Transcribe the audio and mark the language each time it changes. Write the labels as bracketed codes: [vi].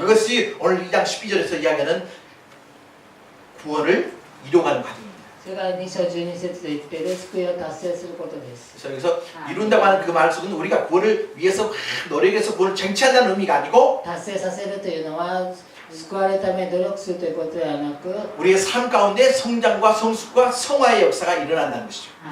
[ko] 그것이 오늘 2장 12절에서 이야기하는 구원을 이루어가는 과정입니다. [ja] それが2章12節で言っている救いを達成することです。 [ko] 그래서 여기서 이룬다고 하는 그 말씀은 우리가 구원을 위해서 노력해서 구원을 쟁취한다는 의미가 아니고 [ja] 達成させるというのは救われるために努力するということではなく [ko] 우리의 삶 가운데 성장과 성숙과 성화의 역사가 일어난다는 것이죠.